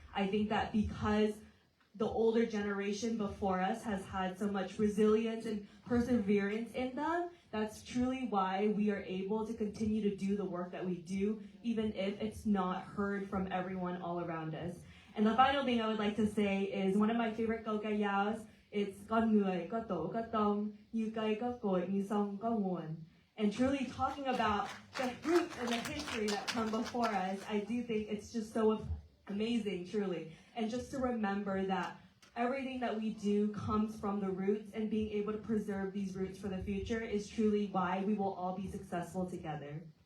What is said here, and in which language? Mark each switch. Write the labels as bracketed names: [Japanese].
[English] I think that because the older generation before us has had so much resilience and perseverance in them, that's truly why we are able to continue to do the work that we do, even if it's not heard from everyone all around us. And the final thing I would like to say is one of my favorite câu ca dao. [Vietnamese] It's con người có tổ có tông, như cây có cội, như sông có nguồn. [English] And truly talking about the roots and the history that come before us, I do think it's just so amazing, truly. And just to remember that everything that we do comes from the roots, and being able to preserve these roots for the future is truly why we will all be successful together.